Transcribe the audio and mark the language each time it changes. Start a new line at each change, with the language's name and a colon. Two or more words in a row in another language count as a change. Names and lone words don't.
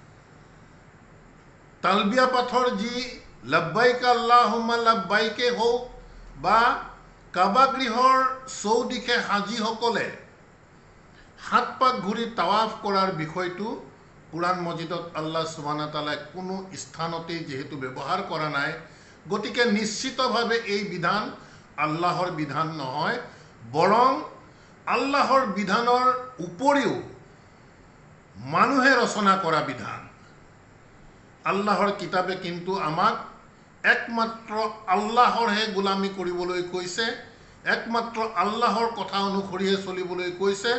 Assamese: তালবিয়া পাঠৰ যি
Arabic: لبيك اللهم لبيك
Assamese: হওক বা কাবা গৃহৰ চৌদিশে হাজীসকলে 7 পাক ঘূৰি তাৱাফ কৰাৰ বিষয়টো কোৰাণ মজিদত আল্লাহ
Arabic: سبحانه وتعالى
Assamese: কোনো স্থানতেই যেহেতু ব্যৱহাৰ কৰা নাই, গতিকে নিশ্চিতভাৱে এই বিধান আল্লাহৰ বিধান নহয়, বৰং আল্লাহৰ বিধানৰ উপৰিও মানুহে ৰচনা কৰা বিধান। আল্লাহৰ কিতাবে কিন্তু আমাক একমাত্ৰ আল্লাহৰহে গোলামী কৰিবলৈ কৈছে, একমাত্ৰ আল্লাহৰ কথা অনুসৰিহে চলিবলৈ কৈছে।